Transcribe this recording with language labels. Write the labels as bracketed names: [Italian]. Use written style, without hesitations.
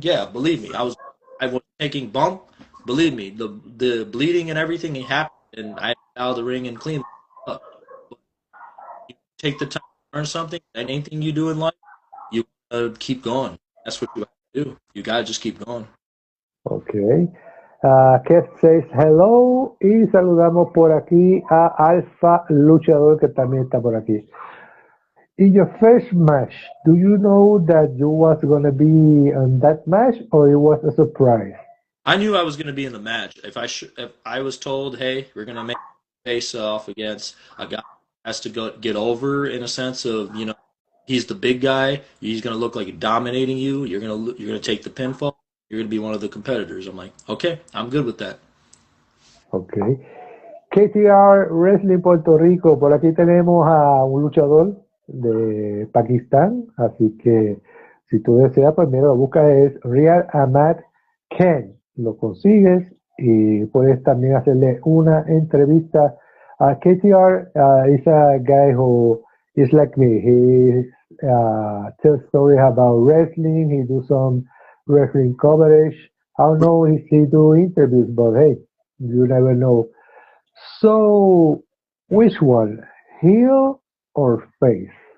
[English] Yeah, believe me, I was taking bump. Believe me, the bleeding and everything it happened, and I had to out of the ring and clean it up. But you take the time to learn something, and anything you do in life, you keep going. That's what you have to do. You gotta just keep going. Okay. Kev says hello [Spanish] y saludamos por aquí a Alfa Luchador que también está por aquí. [English] In your first match, do you know that you was gonna be on that match or it was a surprise? I knew I was going to be in the match. If I was told, hey, we're going to make face off against a guy who has to go get over in a sense of, he's the big guy. He's going to look like dominating you. You're going to take the pinfall. You're going to be one of the competitors. I'm like, okay, I'm good with that. Okay. [Spanish] KTR Wrestling Puerto Rico, por aquí tenemos a un luchador de Pakistán, así que si tú deseas, pues mira, lo busca es Real Ahmad Khan, lo consigues y puedes también hacerle una entrevista a KTR. [English] Is a guy who is like me. He tells stories about wrestling. He do some wrestling coverage. I don't know if he do interviews, but hey, you never know. So, which one, heel or face?